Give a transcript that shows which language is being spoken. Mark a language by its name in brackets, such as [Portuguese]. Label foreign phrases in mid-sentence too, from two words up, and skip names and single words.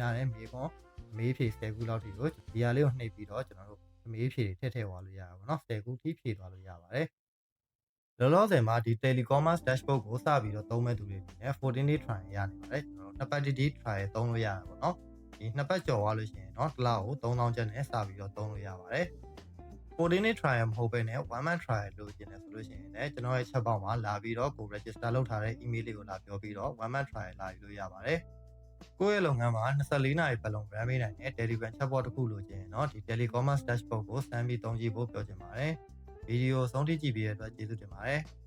[Burmese] များတဲ့မေးခွန်းအမေးဖြေ10ခုလောက်ထိကိုဒီဟာလေးကိုနှိပ်ပြီးတော့ကျွန်တော်တို့အမေးဖြေတွေထည့်သွားလို့ရတာပေါ့เนาะ10ခုထိဖြေသွားလို့ရပါတယ်လောလောဆ ယ်မှာဒီ [English] telecommerce dashboard [Burmese] ကိုစပြီးတော့သုံးမဲ့သူတွေအနေနဲ့ [English] 14 day trial [Burmese] ရနေပါတယ်ကျွန်တော်တို့နှစ်ပတ် [English] day trial [Burmese] သုံးလို့ရတယ်ပေါ့เนาะ ဒီနှစ်ပတ်ကျော်သွားလို့ရှိရင်เนาะတစ်လကို3000ကျပ်နဲ့စပြီးတော့သုံးလို့ရပါတယ် [English] 14 day trial [Burmese] မဟုတ်ဘဲနဲ့ [English] 1 month trial [Burmese] လို့ကျင်တယ်ဆိုလို့ရှိရင်လည်းကျွန်တော်ရဲ့ [English] chat box [Burmese] မှာလာပြီးတော့ကို register လုပ်ထားတဲ့ email လေးကိုလာပြောပြီးတော့ [English] 1 month trial [Burmese] လာယူလို့ရပါတယ်ကိုယ့်ရဲ့လုပ်ငန်းမှာ24နာရီပတ်လုံး run ပေးနိုင်တဲ့ Telegram chatbot တစ်ခုလိုချင်เนาะဒီ [English] telecommerce dashboard [Burmese] ကိုစမ်းပြီးသုံးကြည့်ဖို့ပြောချင်ပါတယ်ဗီဒီယိုဆုံးထိကြည့်ပြီးတဲ့အတွက်ကျေးဇူးတင်ပါတယ်